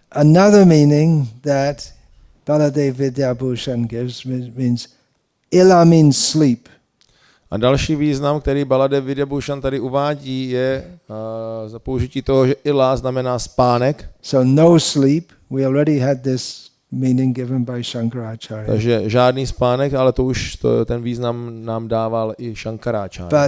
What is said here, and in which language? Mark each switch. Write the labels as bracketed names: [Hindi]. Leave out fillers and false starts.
[English] Another meaning that Baladev Vidyabhushan gives means ila means sleep. [Czech] A další význam, který Baladev Vidyabhushan tady uvádí, je za použití toho, že ila znamená spánek. [English] So no sleep. We already had this meaning given by Shankaracharya. [Czech] Takže žádný spánek, ale to už ten význam nám dával i Shankaracharya.